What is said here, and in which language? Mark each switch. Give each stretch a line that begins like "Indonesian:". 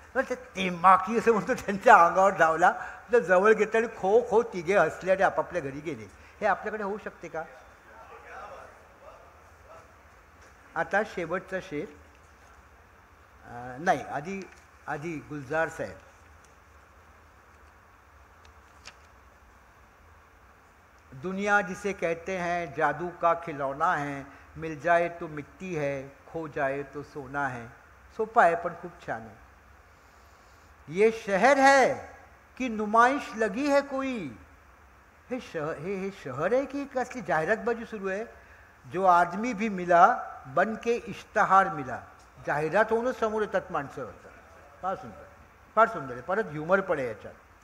Marathi: ते माकी असं म्हणतो, त्यांच्या अंगावर धावला, तर जवळ घेतला आणि खो खो तिघे हसले आणि आपापल्या घरी गेले. हे आपल्याकडे होऊ शकते का? आता शेवटचा शेर, नाही आधी आधी गुलजार साहेब.
Hindi: दुनिया जिसे कहते हैं जादू का खिलौना है, मिल जाए तो मिट्टी है, खो जाए तो सोना है.
Marathi: सोपा आहे पण खूप छान आहे.
Hindi: ये शहर है कि नुमाइश लगी है कोई.
Marathi: हे शहर है की कसली जाहिरातबाजी सुरू आहे.
Hindi: जो आदमी भी मिला बन के इश्तहार मिला.
Marathi: जाहिरात होऊनच समोर येतात माणसं. फार सुंदर, फार सुंदर आहे. परत ह्युमर पण आहे याच्यात.